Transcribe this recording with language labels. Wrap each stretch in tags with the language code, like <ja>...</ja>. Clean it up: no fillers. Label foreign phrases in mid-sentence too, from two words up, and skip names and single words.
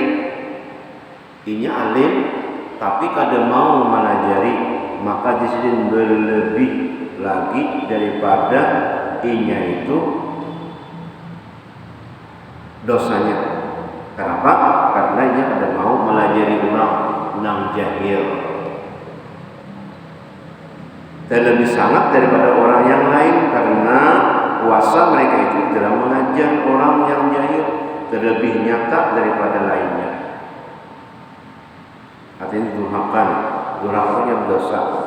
<bjn>Inya alim tapi kada mau melajari, maka di sini berlebih lagi daripada inya itu dosanya.</bjn> <id>Kenapa?</id> <bjn>Karena inya kada mau melajari orang nang jahil.</bjn> <id>Dan lebih sangat daripada orang yang lain, karena kuasa mereka itu dalam mengajar orang yang jahil terlebih nyata daripada lainnya. Artinya durhakanya berdosa.</id>